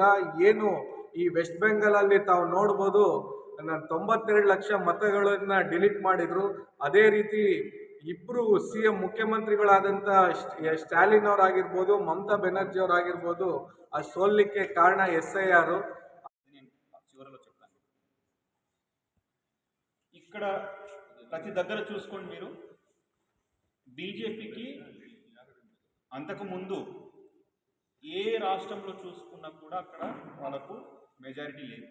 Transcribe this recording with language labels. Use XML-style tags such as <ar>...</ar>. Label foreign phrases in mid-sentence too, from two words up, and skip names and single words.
<kn>ಏನು ಈ ವೆಸ್ಟ್ ಬೆಂಗಾಲಲ್ಲಿ ತಾವು ನೋಡ್ಬೋದು, 92 ಲಕ್ಷ ಮತಗಳನ್ನು ಡಿಲೀಟ್ ಮಾಡಿದರು. ಅದೇ ರೀತಿ ಇಬ್ಬರು CM ಮುಖ್ಯಮಂತ್ರಿಗಳಾದಂಥ ಸ್ಟಾಲಿನ್ ಅವರಾಗಿರ್ಬೋದು, ಮಮತಾ ಬೆನರ್ಜಿ ಅವರಾಗಿರ್ಬೋದು, ಆ ಸೋಲಿಕ್ಕೆ ಕಾರಣ SIR.</kn> <te>ఇక్కడ ప్రతి దగ్గర చూసుకోండి మీరు, బీజేపీకి అంతకుముందు ఏ రాష్ట్రంలో చూసుకున్నా కూడా అక్కడ వాళ్ళకు మెజారిటీ లేదు.</te>